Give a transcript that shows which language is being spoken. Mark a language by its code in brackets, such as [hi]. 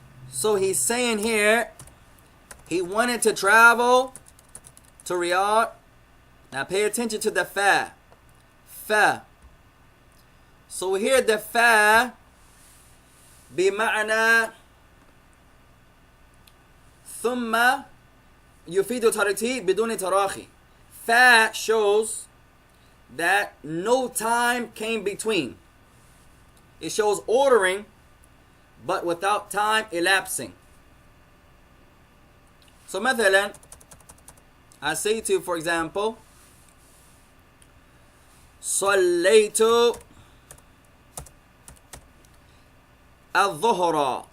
[en] So he's saying here, he wanted to travel to Riyadh. Now pay attention to the fa. Fa. So here the fa [ar] بمعنى ثم يفيد ترتيب بدون تراخي. [en] Fa shows that no time came between. It shows ordering, but without time elapsing. So مثلا, I say to you, for example, [ar] صليت الظهر.